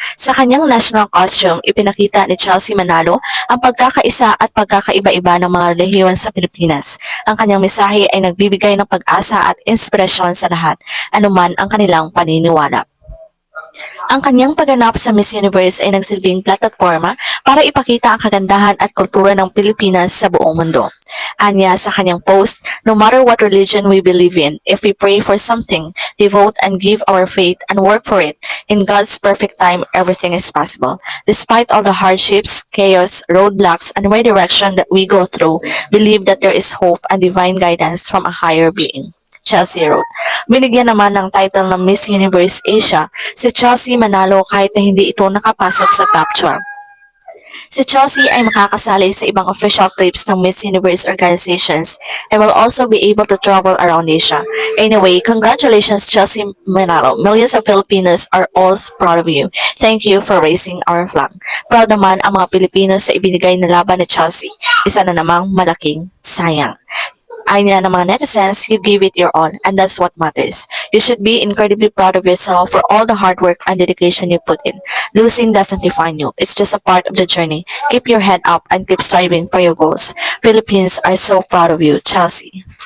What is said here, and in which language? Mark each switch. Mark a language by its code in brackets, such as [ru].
[tl] Sa kanyang national costume, ipinakita ni Chelsea Manalo ang pagkakaisa at pagkakaiba-iba ng mga rehiyon sa Pilipinas. Ang kanyang mensahe ay nagbibigay ng pag-asa at inspirasyon sa lahat, anuman ang kanilang paniniwala. Ang kanyang pagganap sa Miss Universe ay nagsilbing plataforma para ipakita ang kagandahan at kultura ng Pilipinas sa buong mundo. Anya sa kanyang post, [en] no matter what religion we believe in, if we pray for something, devote and give our faith and work for it, in God's perfect time, everything is possible. Despite all the hardships, chaos, roadblocks, and redirection that we go through, believe that there is hope and divine guidance from a higher being. Chelsea wrote. [tl] Binigyan naman ng title ng Miss Universe Asia si Chelsea Manalo kahit na hindi ito nakapasok sa top 12. Si Chelsea ay makakasali sa ibang [en] official trips ng Miss Universe organizations and will also be able to travel around Asia. Anyway, congratulations Chelsea Manalo. Millions of Filipinos are all proud of you. Thank you for raising our flag. [tl] Proud naman ang mga Pilipino sa ibinigay na laban ni Chelsea. Isa na namang malaking sayang. Ayon ng mga netizens, [en] you give it your all, and that's what matters. You should be incredibly proud of yourself for all the hard work and dedication you put in. Losing doesn't define you. It's just a part of the journey. Keep your head up and keep striving for your goals. Philippines are so proud of you, Chelsea.